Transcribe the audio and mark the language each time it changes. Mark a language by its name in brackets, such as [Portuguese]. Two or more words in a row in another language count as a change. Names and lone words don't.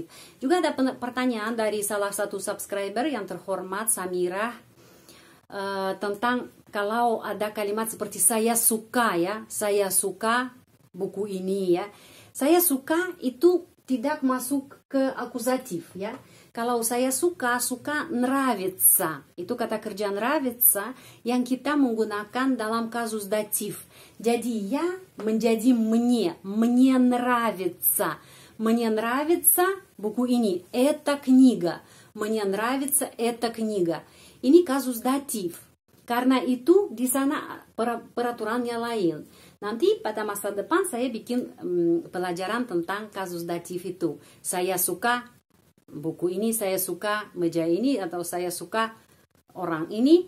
[Indonesian] Juga ada pertanyaan dari salah satu subscriber yang terhormat, Samirah, tentang kalau ada kalimat seperti saya suka ya, saya suka buku ini ya. Saya suka itu tidak masuk ke akuzatif ya. Kalau saya suka nравится. Itu kata kerja nравится yang kita menggunakan dalam kasus datif. Jadi ya menjadi [Russian] мне нравится. Мне нравится [Indonesian] buku ini. [Russian] Эта книга. Мне нравится эта книга. [Indonesian] Ini kasus datif. Karena itu di sana peraturannya lain. Nanti pada masa depan saya bikin pelajaran tentang kasus datif itu. Saya suka buku ini, saya suka meja ini, atau saya suka orang ini.